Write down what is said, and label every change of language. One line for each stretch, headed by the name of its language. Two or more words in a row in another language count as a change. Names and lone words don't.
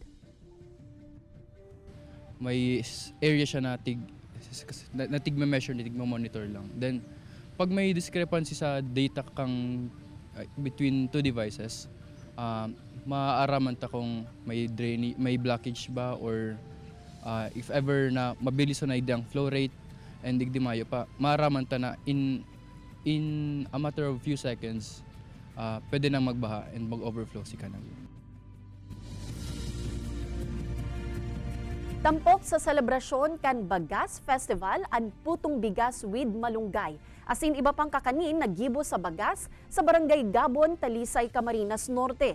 Bikol: May area siya na tigma-measure, tigma-monitor lang. Then, pag may discrepancy sa data kang
English: between two devices,
Bikol: maaaraman ta kung may blockage ba
English: or if ever
Bikol: na mabilis na idang
English: flow rate and
Bikol: digdimayo pa, maaraman ta na
English: in a matter of few seconds,
Bikol: pwede nang magbaha and mag-overflow si kanang. Tampok sa selebrasyon kan Bagas Festival ang Putong Bigas with Malunggay. Asin iba pang kakanin nagibo sa Bagas sa Barangay Gabon, Talisay, Camarines Norte.